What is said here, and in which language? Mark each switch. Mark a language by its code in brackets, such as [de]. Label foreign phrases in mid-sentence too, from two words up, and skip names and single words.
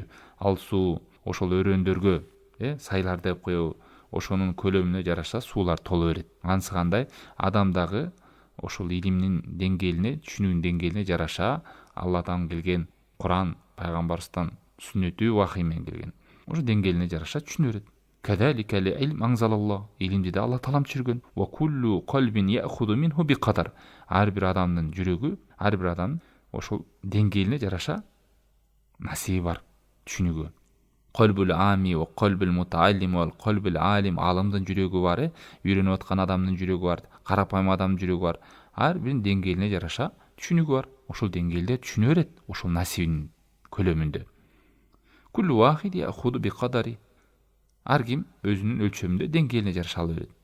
[ky] Ал суу ошол өрөөндөргө, сайлар деп коебу, ошонун көлөмүнө жараша суулар толо берет. Анысы кандай? Адам дагы ошол илимнин деңгээлине, түшүнүүнүн деңгээлине жараша Алладан келген Куран, пайгамбарыбыздан сүннөтү, вахий менен келген. Ошо деңгээлине жараша түшүнө берет. [ar] كذلك العلم أنزله الله. [ky] Илимди да Алла таалам түшүргөн. [ar] وكل قلب يأخذ منه بقدر. [ky] Ар бир адамдын жүрөгү, ар бир адам ошол деңгээлине жараша насиби бар түшүнүүгө. [ar] قلب العامي وقلب المتعلم وقلب العالم. [ky] Алымдын жүрөгү бар, үйрөнүп аткан адамдын жүрөгү бар, карапайым адамдын жүрөгү бар. Ар биринин деңгээлине жараша түшүнүүгү бар. Ошол деңгээлде түшүнө берет, ошол насибинин көлөмүндө. [ar] كل واحد يأخذ بقدره. [ky] Ар ким өзүнүн өлчөмүндө деңгээлине жараша ала берет.